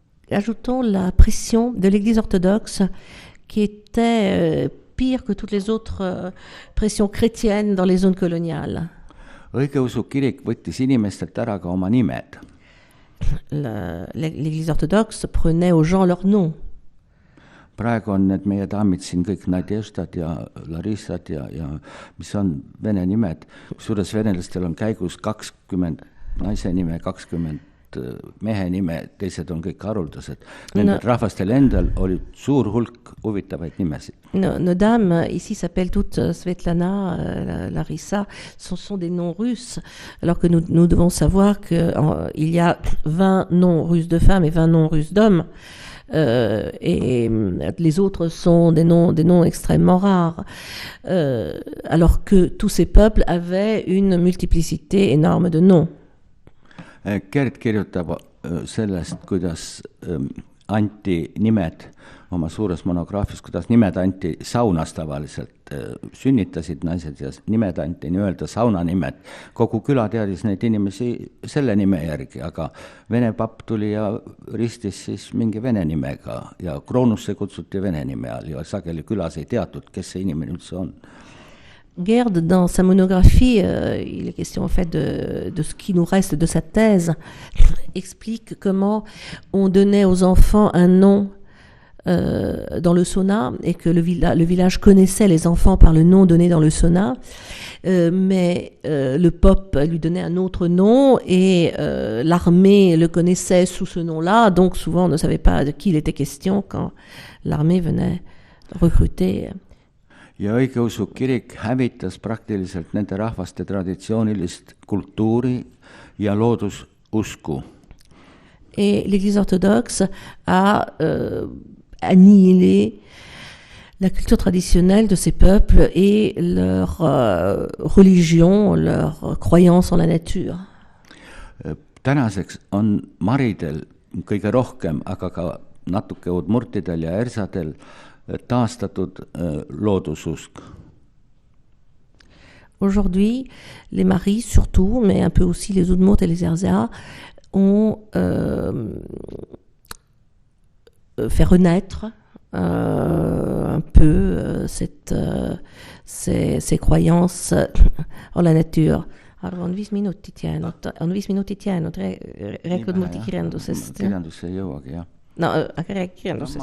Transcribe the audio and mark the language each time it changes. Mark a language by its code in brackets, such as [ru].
[fr] Ajoutons la pression de l'Église orthodoxe qui était pire que toutes les autres pressions chrétiennes dans les zones coloniales. [et] Õigeusu kirik võttis inimestelt ära ka oma nimed. [fr] L'Église orthodoxe prenait aux gens leurs noms. [et] Praegu on need meie daamid siin kõik Nadježdad ja Larissad ja mis on vene nimed. Kusjuures venelastel on käigus 20 naise nime, 20 mehe nime, teised on kõik haruldased. Nendel rahvastel endal oli suur hulk huvitavaid nimesid. [fr] Nos dames ici s'appellent toutes Svetlana, Larissa, ce sont des noms russes, alors que nous devons savoir qu'il y a 20 noms russes de femmes et 20 noms russes d'hommes. Et les autres sont des noms extrêmement rares, alors que tous ces peuples avaient une multiplicité énorme de noms. [et] Gert kirjutab sellest, kuidas anti nimed oma suures monograafias, kuidas nimed anti saunas tavaliselt, sünnitasid naised ja nimed anti nii-öelda saunanimed. Kogu küla teadis neid inimesi selle nime järgi, aga vene papp tuli ja ristis siis mingi vene nimega ja kroonusse kutsuti vene nime all ja sageli külas ei teatud, kes see inimene üldse on. [fr] Gerd, dans sa monographie, il est question en fait de ce qui nous reste de sa thèse, explique comment on donnait aux enfants un nom dans le Sona et que le village connaissait les enfants par le nom donné dans le Sona, mais le pope lui donnait un autre nom et l'armée le connaissait sous ce nom-là, donc souvent on ne savait pas de qui il était question quand l'armée venait recruter. [et] Ja õigeusu kirik hävitas praktiliselt nende rahvaste traditsioonilist kultuuri ja loodususku. [fr] Et l'Église orthodoxe a annihilé la culture traditionnelle de ces peuples et leur religion, leur croyance en la nature. [et] Tänaseks on maridel kõige rohkem, aga ka natuke udmurtidel ja ersadel taastatud loodususk. [fr] Aujourd'hui, les maris surtout, mais un peu aussi les Udmurt et les Erzea, ont fait renaître un peu ces croyances en la nature. [et] Arvan 5 minutit jäänud, on 5 minutit jäänud, räägi Udmurti kirjandusest. Kirjandusse ei jõuagi, jah. No, aga räägi kirjandusest.